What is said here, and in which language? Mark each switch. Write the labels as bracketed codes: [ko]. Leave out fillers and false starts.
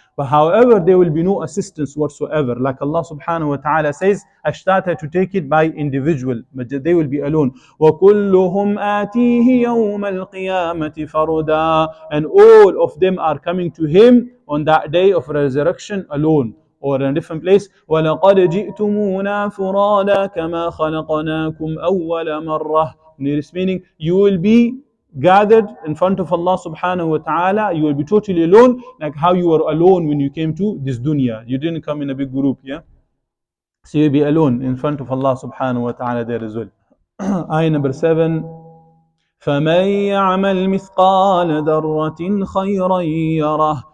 [en] But however, there will be no assistance whatsoever. Like Allah subhanahu wa ta'ala says, ashtata, to take it by individual, but they will be alone. [ar] وَكُلُّهُمْ آتِيهِ يَوْمَ الْقِيَامَةِ فَرُدًا. [en] And all of them are coming to Him on that day of resurrection alone. Or in a different place, [ar] وَلَقَدْ جِئْتُمُونَا فُرَادًا كَمَا خَلَقْنَاكُمْ أَوَّلَ مَرَّةٍ. [en] Nearest meaning, you will be gathered in front of Allah subhanahu wa ta'ala, you will be totally alone, like how you were alone when you came to this dunya. You didn't come in a big group, yeah? So you'll be alone in front of Allah subhanahu wa ta'ala there as well. Ayah number 7. [ar] فَمَن يَعْمَلْ مِثْقَالَ ذَرَّةٍ خَيْرًا يَرَهُ.